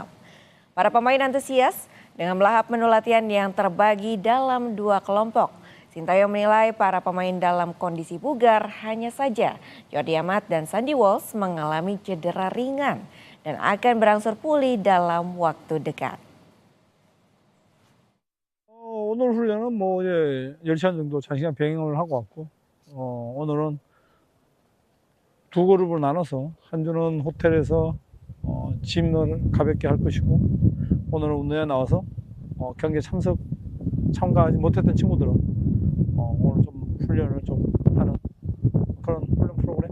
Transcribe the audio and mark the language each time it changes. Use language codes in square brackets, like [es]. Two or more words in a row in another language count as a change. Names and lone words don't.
[id] Para pemain antusias dengan melahap menu latihan yang terbagi dalam dua kelompok. Sinteyong menilai para pemain dalam kondisi bugar, hanya saja Jordi Amat dan Sandy Walsh mengalami cedera ringan dan akan berangsur pulih dalam waktu dekat. [ko] 오늘 훈련은 뭐 이제 10시간 정도 장시간 병행을 하고 왔고, 오늘은 두 그룹으로 나눠서 한 주는 호텔에서 짐을 가볍게 할 것이고, 오늘은 운동에 나와서 경기에 참가하지 못했던 친구들은 오늘 좀 훈련을 좀 하는 그런 훈련 프로그램.